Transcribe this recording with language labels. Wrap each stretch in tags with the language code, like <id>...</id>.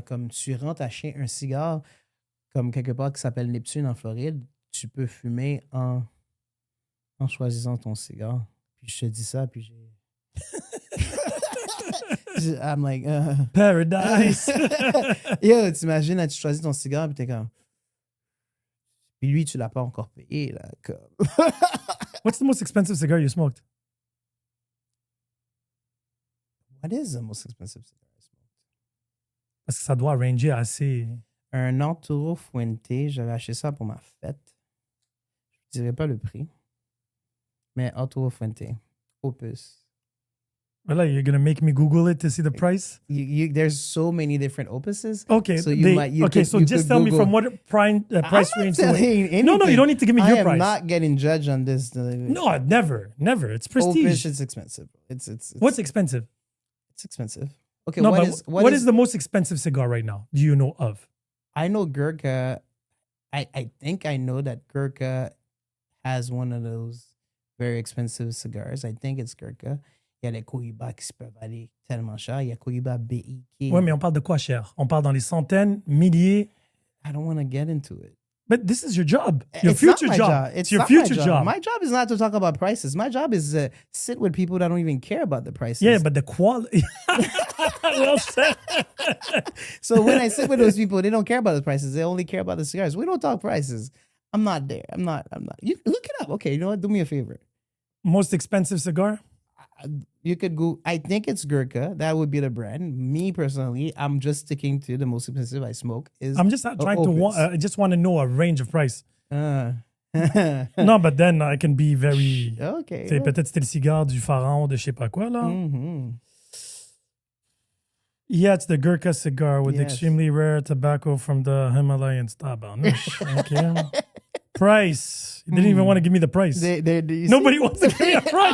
<fr>Comme tu rentres acheter un cigare, comme quelque part qui s'appelle Neptune en Floride, tu peux fumer en choisissant ton cigare. Puis je te dis ça, puis j'ai.</fr> <en>I'm like, Paradise.</en> <fr>Yo, t'imagines, là, tu choisis ton cigare, puis t'es comme. Puis lui, tu l'as pas encore payé, là. Comme...</fr> <en>What's the most expensive cigar you smoked? What is the most expensive cigar I smoked?</en> <fr>Parce que ça doit ranger assez. Un Arturo Fuente, j'avais acheté ça pour ma fête. Je dirais pas le prix. Mais Arturo Fuente, Opus.</fr> <en>Well, you're going to make me Google it to see the price? There's so many different Opuses. Okay. So so just tell me from what price range to what? No, you don't need to give me your price. I am not getting judged on this. No, never. It's prestige. Opus is expensive. It's What's expensive? It's expensive. Okay, no, what is the most expensive cigar right now? Do you know of? I know Gurkha. I think I know that Gurkha has one of those very expensive cigars. I think it's Gurkha.</en> <fr>Il y a les Cohiba qui peuvent aller tellement cher. Il y a Cohiba BIK. Oui, mais on parle de quoi cher? On parle dans les centaines, milliers.</fr> <en>I don't want to get into it. But this is your job. Your future job. It's your future job. My job is not to talk about prices. My job is to sit with people that don't even care about the prices. Yeah, but the quality. Well said. So when I sit with those people, they don't care about the prices. They only care about the cigars. We don't talk prices. I'm not there. I'm not. You look it up. Okay, you know what? Do me a favor. Most expensive cigar? You could go. I think it's Gurkha. That would be the brand. Me personally, I'm just sticking to the most expensive I smoke. I'm just trying to. I just want to know a range of price. No, but then I can be very. Okay.</en> <fr>Peut-être c'était le cigare du pharaon de je sais pas quoi là. Mm-hmm.</fr> <en>Yeah, it's the Gurkha cigar with extremely rare tobacco from the Himalayas. Okay. Price. You didn't even want to give me the price. Nobody wants to give me a price.</en>